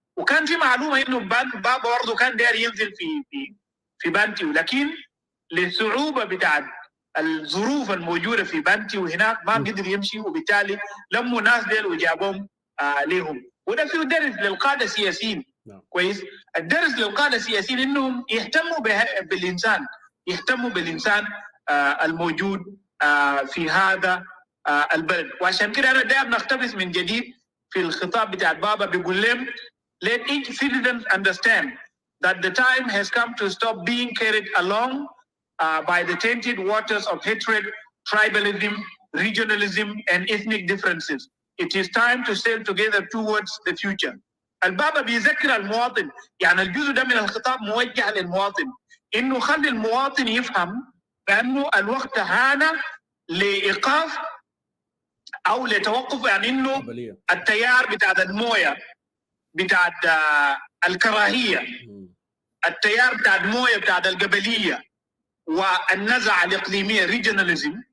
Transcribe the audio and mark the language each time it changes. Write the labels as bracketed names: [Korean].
[Arabic] وكان في معلومة إنه بابا برضه كان داير ينزل في بانتي، ولكن للصعوبة بتاعت الظروف الموجودة في بانتي وهناك ما بيقدر يمشي، وبالتالي لموا ناس ديل وجابهم لهم. وده فيه درس للقادة السياسيين كويس. الدرس للقادة السياسيين إنهم يهتموا بالإنسان، يهتموا بالإنسان الموجود في هذا البلد. وعشان كده أنا دائما نقتبس من جديد في الخطاب بتاع بابا، بيقول لهم [English] let each citizen understand that the time has come to stop being carried along by the tainted waters of hatred, tribalism, regionalism, and ethnic differences. It is time to sail together towards the future. [Arabic] البابا بيذكر المواطن، يعني الجزء ده من الخطاب موجه للمواطن، إنه خلي المواطن يفهم بأنه الوقت هان لإيقاف أو لتوقف، يعني إنه التيار بتاع الموية بتاع الكراهية، التيار بتاع الموية بتاع القبلية والنزعة الإقليمية regionalism